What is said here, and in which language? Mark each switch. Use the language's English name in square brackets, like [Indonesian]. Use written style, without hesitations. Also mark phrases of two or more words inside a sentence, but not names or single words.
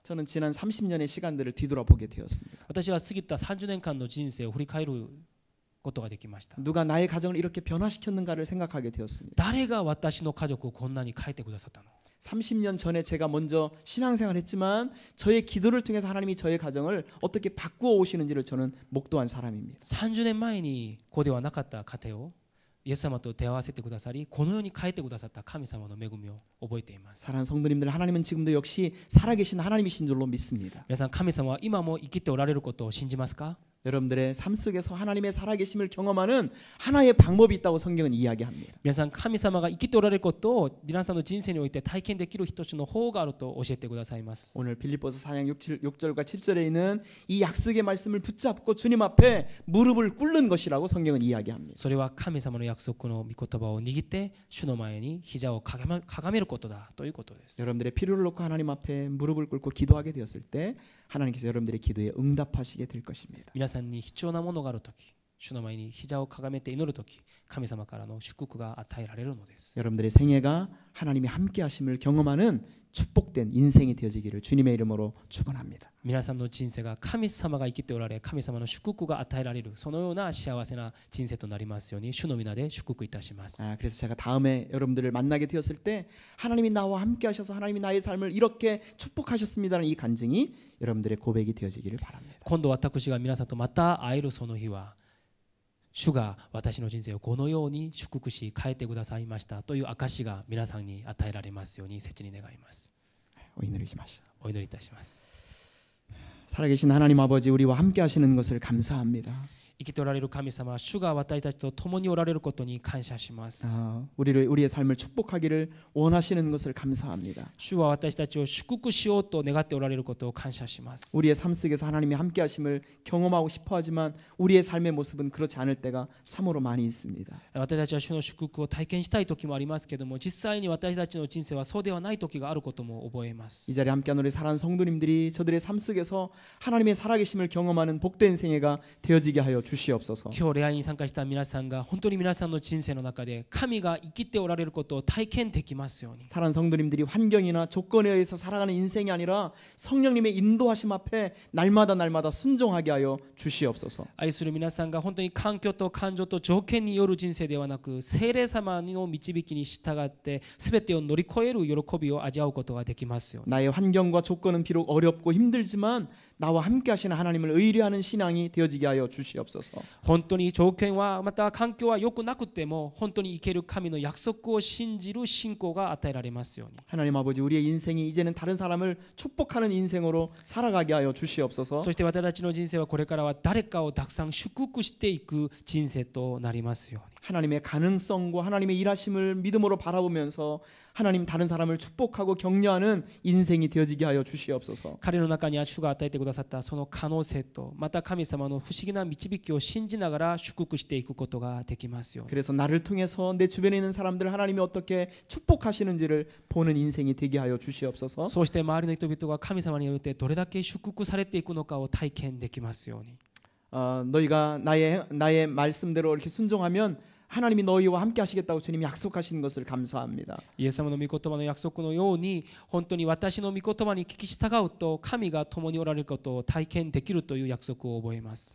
[Korean] 저는 지난 30년의 시간들을 뒤돌아보게 되었습니다. [Japanese] 私は過ぎた30年間の人生を振り返ることができました。 [Korean] 누가 나의 가정을 이렇게 변화시켰는가를 생각하게 되었습니다. [Japanese] 誰が私の家族をこんなに変えてくださったの？ [Korean] 30년 전에 제가 먼저 신앙생활을 했지만 저의 기도를 통해서 하나님이 저의 가정을 어떻게 바꾸어 오시는지를 저는 목도한 사람입니다. [Japanese] 30 年前にここではなかった家庭をイエス様と出会わせてくださりこのように変えてくださった神様の恵みを覚えています。 [Korean] 사랑하는 성도님들 하나님은 지금도 역시 살아계신 하나님이신 줄로 믿습니다. [Japanese] 皆さん神様は今も生きておられることを信じますか？ [Korean] 여러분들의 삶 속에서 하나님의 살아계심을 경험하는 하나의 방법이 있다고 성경은 이야기합니다. [Japanese] 皆さん神様が生きておられることを皆さんの人生において体験できる一つの方があると教えてくださいます。 [Korean] 오늘 빌립보서 4장 6절과 7절에 있는 이 약속의 말씀을 붙잡고 주님 앞에 무릎을 꿇는 것이라고 성경은 이야기합니다. [Japanese] それは神様の約束の御言葉を握って主の前に膝をかがめることだということです。 [Korean] 여러분들의 필요를 놓고 하나님 앞에 무릎을 꿇고 기도하게 되었을 때 하나님께서 여러분들의 기도에 응답하시게 될 것입니다. [Japanese] 皆さんに必要なものがあるとき、主の前に膝をかがめて祈るとき、神様からの祝福が与えられるのです。 [Korean] 여러분들의 생애가 하나님이 함께 하심을 경험하는 축복된 인생이 되어지기를 주님의 이름으로 축원합니다. [Japanese] 皆さんの人生が神様が生きておられ、神様の祝福が与えられる、そのような幸せな人生となりますように主の皆で祝福いたします。 [Korean] 그래서 제가 다음에 여러분들을 만나게 되었을 때 하나님이 나와 함께 하셔서 하나님이 나의 삶을 이렇게 축복하셨습니다는 이 간증이 여러분들의 고백이 되어지기를 바랍니다. [Japanese] 今度私が皆さんとまた会えるその日は、主が私の人生をこのように祝福し変えてくださいましたという証が皆さんに与えられますように切に願います。お祈りしましょう。お祈りいたします。 [Korean] 살아계신 하나님 아버지 우리와 함께 하시는 것을 감사합니다. [Japanese] 生きておられる神様、主が私たちと共におられることに感謝します。 [Korean] 우리의 삶을 축복하기를 원하시는 것을 감사합니다. [Japanese] 主は私たちを祝福しようと願っておられることを感謝します。 [Korean] 우리의 삶 속에서 하나님이 함께 하심을 경험하고 싶어 하지만 우리의 삶의 모습은 그렇지 않을 때가 참으로 많이 있습니다. [Japanese] 私たちは主の祝福を体験したい時もありますけども、実際に私たちの人生はそうではない時があることも覚えます。 [Korean] 이 자리에 함께한 우리 사랑하는 성도님들이 저들의 삶 속에서 하나님의 살아계심을 경험하는 복된 생애가 되어지게 하여 주시옵소서. [Japanese] 今日礼拝に参加した皆さんが本当に皆さんの人生の中で神が生きておられることを体験できますように。 [Korean] 사랑하는 성도님들이 환경이나 조건에 의해서 살아가는 인생이 아니라 성령님의 인도하심 앞에 날마다 순종하게 하여 주시옵소서. [Japanese] 愛する皆さんが本当に環境と感情と条件による人生ではなく、聖霊様の導きに従って全てを乗り越える喜びを味わうことができますように。 [Korean] 나의 환경과 조건은 비록 어렵고 힘들지만 나와 함께 하시는 하나님을 의뢰하는 신앙이 되어지게 하여 주시옵소서. [Japanese] 本当に条件はまた環境は良くなくても本当に生ける神の約束を信じる信仰が与えられますように。 [Korean] 하나님 아버지 우리의 인생이 이제는 다른 사람을 축복하는 인생으로 살아가게 하여 주시옵소서. [Japanese] そして私たちの人生はこれからは誰かをたくさん祝福していく人生となりますように。 [Korean] 하나님의 가능성과 하나님의 일하심을 믿음으로 바라보면서 하나님 다른 사람을 축복하고 격려하는 인생이 되어지게 하여 주시옵소서. [Japanese] 彼の中には主が与えてくださったその可能性と、また神様の不思議な導きを信じながら祝福していくことができますように。 [Korean] 그래서 나를 통해서 내 주변에 있는 사람들 하나님이 어떻게 축복하시는지를 보는 인생이 되게 하여 주시옵소서. [Japanese] そうして周りの人々が神様によってどれだけ祝福されていくのかを体験できますように。 [Korean] 너희가 나의 말씀대로 이렇게 순종하면 하나님이 너희와 함께 하시겠다고 주님이 약속하신 것을 감사합니다. [Japanese] イエス様の御言葉の約束のように、本当に私の御言葉に聞き従うと神が共におられることを体験できるという約束を覚えます。